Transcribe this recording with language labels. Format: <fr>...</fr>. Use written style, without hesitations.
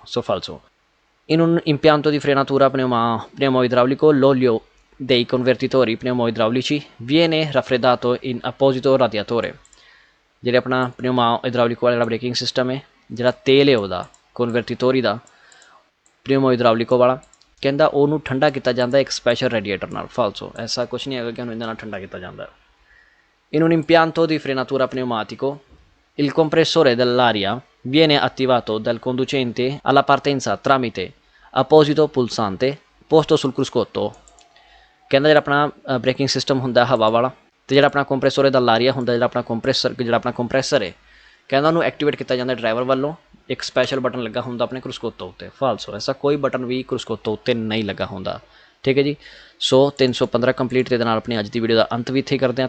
<it>ਸੋ ਫਾਲਸੋ, in un impianto di frenatura pneumo-idraulico l'olio dei convertitori pneumo-idraulici viene raffreddato in apposito radiatore।</it> <pa>ਜਿਹੜੇ ਆਪਣਾ ਪਨਿਊਮੋ-ਇਦਰਾਉਲਿਕੋ ਵਾਲਾ breaking system ਹੈ, ਜਿਹੜਾ ਤੇਲ ਹੈ ਉਹਦਾ ਕਨਵਰਟੀਟੋਰੀ ਦਾ ਪਨਿਊਮੋ-ਇਦਰਾਉਲਿਕੋ ਵਾਲਾ, ਕਹਿੰਦਾ ਉਹਨੂੰ ਠੰਡਾ ਕੀਤਾ ਜਾਂਦਾ ਇੱਕ ਸਪੈਸ਼ਲ ਰੇਡੀਏਟਰ ਨਾਲ। ਫਾਲਸੋ, ਐਸਾ ਕੁਛ ਨਹੀਂ ਹੈਗਾ ਕਿ ਉਹਨੂੰ ਇਹਦੇ ਨਾਲ ਠੰਡਾ ਕੀਤਾ ਜਾਂਦਾ।</pa> <it>in un impianto di frenatura pneumatico il compressore dell'aria viene attivato dal conducente alla partenza tramite apposito pulsante posto sul cruscotto।</it> <pa>ਕਹਿੰਦਾ ਜਿਹੜਾ ਆਪਣਾ ਬ੍ਰੇਕਿੰਗ ਸਿਸਟਮ ਹੁੰਦਾ ਹਵਾ ਵਾਲਾ, ਅਤੇ ਜਿਹੜਾ ਆਪਣਾ ਕੰਪਰੈਸੋਰ ਦਾ ਲਾਰੀਆ ਹੁੰਦਾ, ਜਿਹੜਾ ਆਪਣਾ ਕੰਪਰੈਸਰ ਹੈ, ਕਹਿੰਦਾ ਉਹਨੂੰ ਐਕਟੀਵੇਟ ਕੀਤਾ ਜਾਂਦਾ ਡਰਾਈਵਰ ਵੱਲੋਂ। ਇੱਕ ਸਪੈਸ਼ਲ ਬਟਨ ਲੱਗਾ ਹੁੰਦਾ ਆਪਣੇ ਕਰੂਸਕੋਤੋ ਉੱਤੇ। ਫਾਲਸੋ, ਐਸਾ ਕੋਈ ਬਟਨ ਵੀ ਕਰੂਸਕੋਤੋ ਉੱਤੇ ਨਹੀਂ ਲੱਗਾ ਹੁੰਦਾ। ਠੀਕ ਹੈ ਜੀ। ਸੋ 315 ਕੰਪਲੀਟ। ਤੇ ਨਾਲ ਆਪਣੀ ਅੱਜ ਦੀ ਵੀਡੀਓ ਦਾ ਅੰਤ ਵੀ ਇੱਥੇ ਕਰਦੇ ਹਾਂ।</pa>